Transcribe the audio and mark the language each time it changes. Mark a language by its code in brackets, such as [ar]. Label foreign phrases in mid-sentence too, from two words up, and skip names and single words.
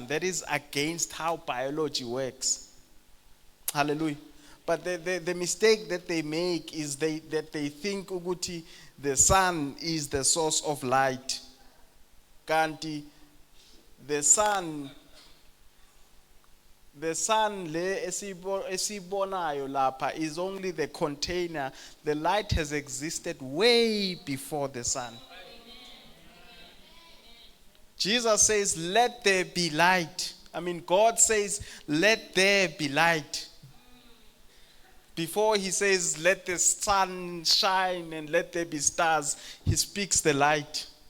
[en] That is against how biology works. Hallelujah. But the mistake that they make is that they think ukuthi the sun is the source of light. Kanti the sun [nd] le esibonayo lapha [en] is only the container. The light has existed way before the sun. Jesus says, let there be light. I mean, God says, let there be light. Before he says, let the sun shine and let there be stars, he speaks the light.